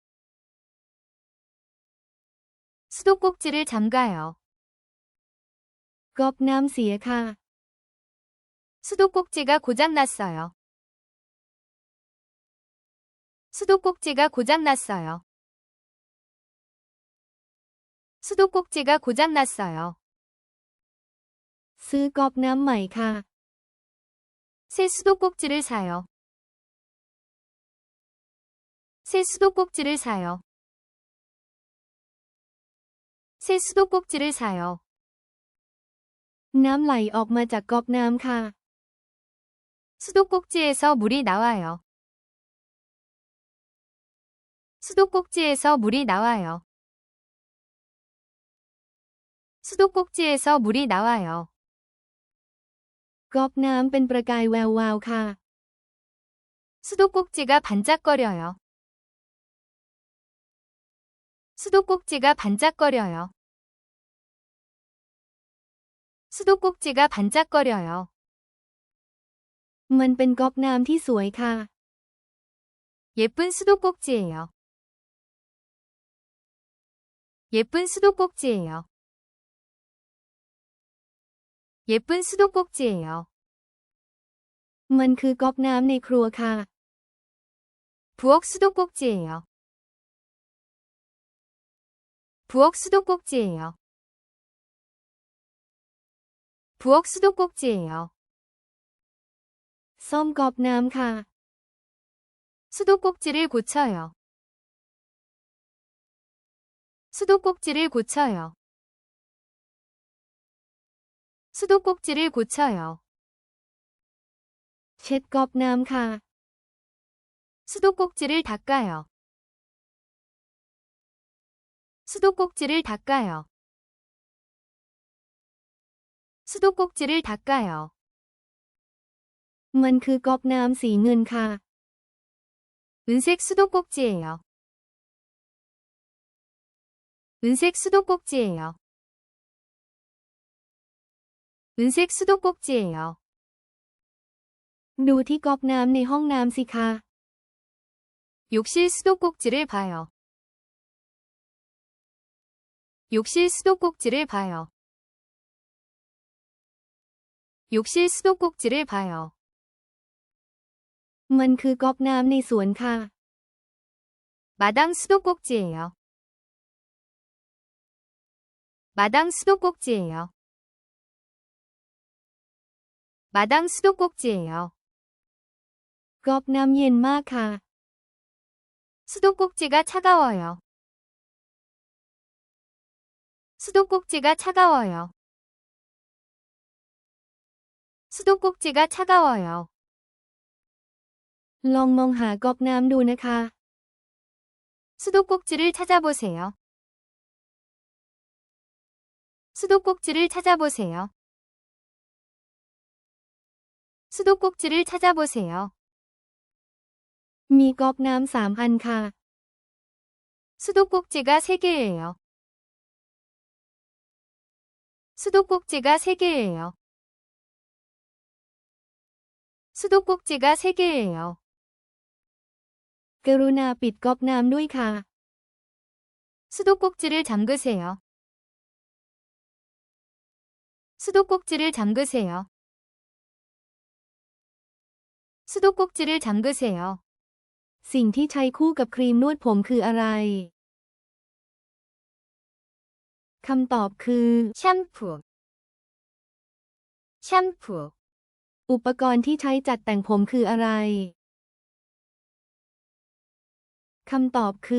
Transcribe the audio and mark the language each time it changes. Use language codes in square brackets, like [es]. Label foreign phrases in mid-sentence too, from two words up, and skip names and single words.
[ko] 수도꼭지를 잠가요. [th] ก๊อกน้ำเสียค่ะ [ko] 수도꼭지가 고장났어요. 수도꼭지가 고장났어요. 수도꼭지가 고장났어요. [th] ซื้อก๊อกน้ำใหม่ค่ะ [ko] 새 수도꼭지를 사요. 새 수도꼭지를 사요. 새 수도꼭지를 사요. [th] น้ำไหลออกมาจากก๊อกน้ำค่ะ [ko] 수도꼭지에서 물이 나와요. 수도꼭지에서 물이 나와요. 수도꼭지에서 물이 나와요. [th] ก๊อกน้ำเป็นประกายแวววาวค่ะ [ko] 수도꼭지가 반짝거려요. 수도꼭지가 반짝거려요. 수도꼭지가 반짝거려요. [th] มันเป็นก๊อกน้ำที่สวยค่ะ [ko] 예쁜 수도꼭지예요. 예쁜 수도꼭지예요. 예쁜 수도꼭지예요. [th] มันคือก๊อกน้ำในครัวค่ะ [ko] 부엌 수도꼭지예요. 부엌 수도꼭지예요. 부엌 수도꼭지예요. [th] ซ่อมก๊อกน้ำค่ะ [ko] 수도꼭지를 고쳐요. 수도꼭지를 고쳐요. 수도꼭지를 고쳐요. [th] เช็ดก๊อกน้ำค่ะ [ko] 수도꼭지를 닦아요. 수도꼭지를 닦아요. 수도꼭지를 닦아요. [th] มันคือก๊อกน้ำสีเงินค่ะ [ko] 은색 수도꼭지예요. 은색 수도꼭지예요. 은색 수도꼭지예요. [th] ดูที่ก๊อกน้ำในห้องน้ำสิคะ [ko] 욕실 수도꼭지를 봐요. 욕실 수도꼭지를 봐요. 욕실 수도꼭지를 봐요. [th] มันคือก๊อกน้ำในสวนค่ะ [ko] 마당 수도꼭지예요. 마당 수도꼭지예요. 마당 수도꼭지예요. [th] ก๊อกน้ำเย็นมากค่ะ [ko] 수도꼭지가 차가워요. 수도꼭지가 차가워요. 수도꼭지가 차가워요. [th] ลองมองหาก๊อกน้ำดูนะคะ [ko] 수도꼭지를 찾아보세요. 수도꼭지를 찾아보세요. 수도꼭지를 찾아보세요. [th] มีก๊อกน้ำ3 อันค่ะ [ko] 수도꼭지가 3개예요. 수도꼭지가 3개예요. 수도꼭지가 3개예요. [th] กรุณาปิดก๊อกน้ำด้วยค่ะ [ko] 수도꼭지를 잠그세요. 수도꼭지를 잠그세요. 수도꼭지를 잠그세요. [th] สิ่งที่ใช้คู่กับครีมนวดผมคืออะไร คำตอบคือ [ko] 샴푸. 샴푸. [th] อุปกรณ์ที่ใช้จัดแต่งผมคืออะไร คำตอบคือ